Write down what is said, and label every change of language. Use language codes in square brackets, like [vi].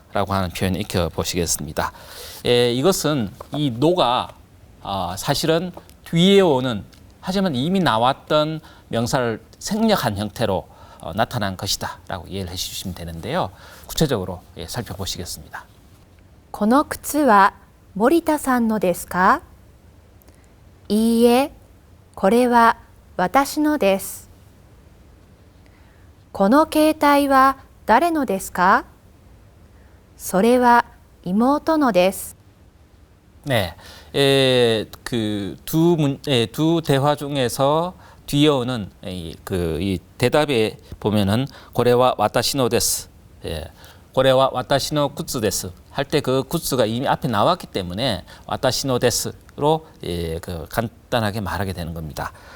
[ko] 라고 하는 표현 익혀 보시겠습니다. 이것은 이 노가 사실은 뒤에 오는 하지만 이미 나왔던 명사를 생략한 형태로 나타난 것이다 라고 이해를 해주시면 되는데요. 구체적으로 살펴보시겠습니다. [ja] この靴は森田さんのですか?いいえ、これは私のです。この携帯は誰のですか? それは妹のです。 [ko] 네, 두 대화 중에서 뒤에 오는 이 대답에 보면은 고래와 와타시노 데스, 고래와 와타시노 굿즈 데스 할 때 그 굿즈가 이미 앞에 나왔기 때문에 와타시노 데스로 간단하게 말하게 되는 겁니다.